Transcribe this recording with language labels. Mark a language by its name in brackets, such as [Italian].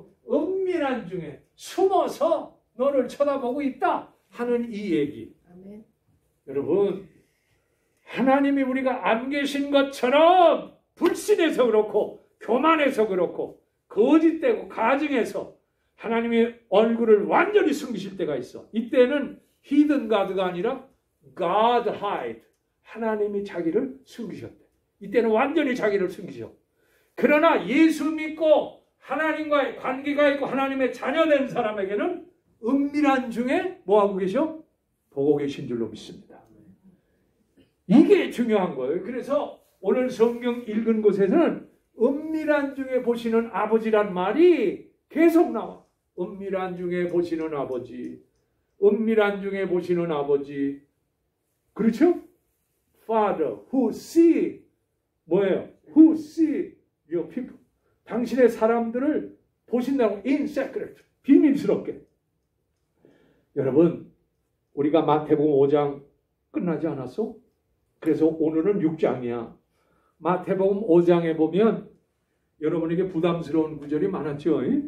[Korean] 은밀한 중에 숨어서 너를 쳐다보고 있다 하는 이 얘기. 아멘. 여러분 하나님이 우리가 안 계신 것처럼 불신해서 그렇고 교만해서 그렇고 거짓되고 가증해서 하나님의 얼굴을 완전히 숨기실 때가 있어. 이때는 [English] hidden God [Korean] 가 아니라 [English] God hide. [Korean] 하나님이 자기를 숨기셨대. 이때는 완전히 자기를 숨기죠. 그러나 예수 믿고 하나님과의 관계가 있고 하나님의 자녀된 사람에게는 은밀한 중에 뭐하고 계셔? 보고 계신 줄로 믿습니다. 이게 중요한 거예요. 그래서 오늘 성경 읽은 곳에서는 은밀한 중에 보시는 아버지란 말이 계속 나와. 은밀한 중에 보시는 아버지. 은밀한 중에 보시는 아버지. 그렇죠? [English] Father who see [Korean] 뭐예요? [English] Who see your people. [Korean] 당신의 사람들을 보신다고 [English] in secret. [Korean] 비밀스럽게. 여러분 우리가 마태복음 5장 끝나지 않았어? 그래서 오늘은 6장이야. 마태복음 5장에 보면 여러분에게 부담스러운 구절이 많았죠?